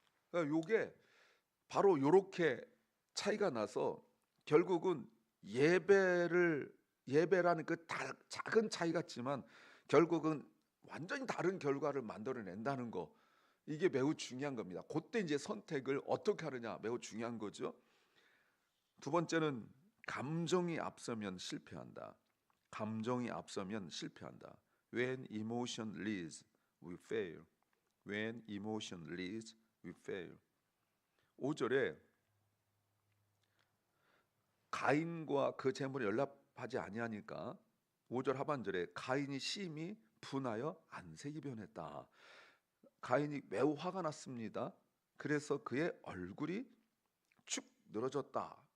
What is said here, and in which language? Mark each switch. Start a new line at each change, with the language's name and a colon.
Korean: 그러니까 요게 바로 요렇게 차이가 나서 결국은 예배라는 그 작은 차이 같지만 결국은 완전히 다른 결과를 만들어낸다는 거, 이게 매우 중요한 겁니다. 그때 이제 선택을 어떻게 하느냐 매우 중요한 거죠. 두 번째는 감정이 앞서면 실패한다. 감정이 앞서면 실패한다.
English: When emotion leads, we fail. When emotion leads, we fail.
Korean: 5절에 가인과 그 제물에 연락하지 아니하니까 5절 하반절에 가인이 심히 분하여 안색이 변했다. 가인이 매우 화가 났습니다. 그래서 그의 얼굴이 축 늘어졌다.